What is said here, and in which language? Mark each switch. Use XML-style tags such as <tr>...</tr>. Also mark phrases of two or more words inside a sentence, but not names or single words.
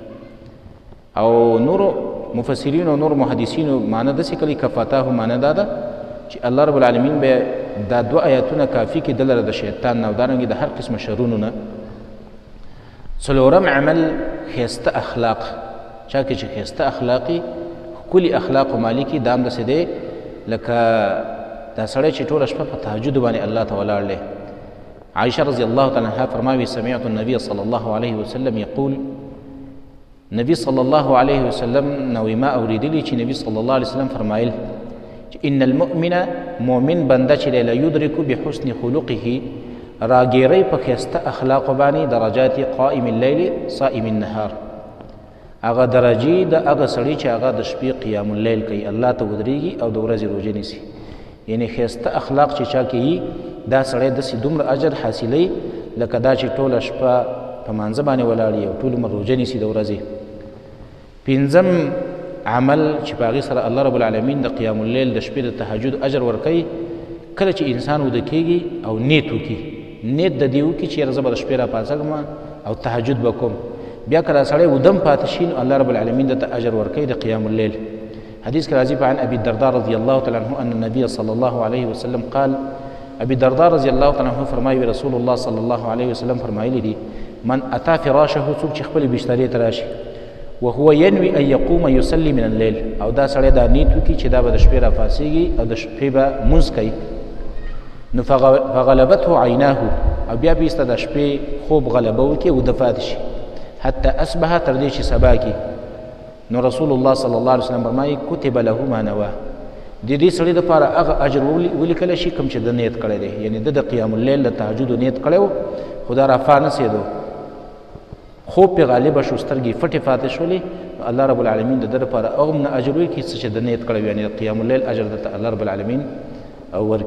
<ps>او نورو مفسرینو او نور محدثینو معنی داسې کړي کفتاه معنی دا ده چې الله رب العالمین به دا 2 آیاتونه کافي کړي دلته د شیطان نه او دارنګې د هر قسمه شرونو نه. څلورم عمل ښایسته اخلاق، چا کې چې ښایسته اخلاقي ښکلي اخلاق مالکي دام داسې دی لکه دا سړی چې ټوله شپه په تهجد باندې الله ته ولاړ دی. عائشه رضی الله تعالی عنها فرمایي</ps> <ar>سمعت النبي صلی الله علیه وسلم یقول،</ar> <ps>نبی صلی الله علیه وسلم نوې ما اورېدلي چې نبی صلی الله علیه وسلم فرمایل</ps> <ar>ان المؤمن</ar> <ps>مؤمن بنده چې</ps> <ar>لا یدرک بحسن خلقه</ar> <ps>راګیری په ښایسته اخلاقو باندې</ps> <ar>درجات قائم الليل صائم النهار،</ar> <ps>هغه درجې د هغه سړي چې هغه د شپې قیام اللیل کوي، الله ته ودرېږي او د ورځې روژه نیسي. یعنی ښایسته اخلاق چې چا کوي دا سړی داسې دومره اجر حاصلوي لکه دا چې ټوله شپه په مانځه باندې ولاړي او ټول عمر روژه نیسي د ورځې. 5م عمل چې په هغې سره الله رب العالمین د قیام اللیل د شپې د تهجد اجر ورکوي، کله چې انسان وده کېږي او نیت وکړي، نیت د دې وکړي چې یاره زه به د شپې راپاڅېږم او تهجد به کوم، بیا که دا سړی ودم پاتې شي نو الله رب العالمین دته اجر ورکوي د قیام اللیل. حدیث کې راځي</ps> <ar>عن ابي الدرداء رضی الله تعالی عنه ان النبي صلی الله علیه وسلم قال.</ar> <ps>ابي الدرداء رضی الله تعالی عنه فرمایي رسول الله صلی الله علیه وسلم فرمایلی دي</ps> <ar>من اتى فراشه،</ar> <ps>څوک چې خپل بسترې ته راشي</ps> <ar>وهو ينوي ان يقوم يصلي من الليل،</ar> <ps>او دا سړی دا نیت وکړي چې دا به د شپې راپاڅېږي او د شپې به مونځ کوي، نو</ps> <ar>فغلبته عیناه،</ar> <ps>او بیا به ایسته د شپې خوب غلبه وکړي او وده پاتې شي</ps> <ar>حتی اصبح،</ar> <ps>تر دې چې سبا کړي. نو رسول الله صلی الله علیه وسلم فرمایي</ps> <ar>کتب له ما نواه،</ar> <ps>د دې سړي دپاره هغه اجر ولیکلی شي کوم چې د نیت کړی دی، یعنی د قیام اللیل د تهجدو نیت کړی و خو دا رافا نسېدو، خوب پې غالبه شو، سترګې پټې پاتې شولې، الله رب العالمین د ده دپاره هغومره اجر ورکړي څه چې د نیت کړی وي، یعنې د قیام اللیل اجر درته الله رب العالمین ورکړي.</ps>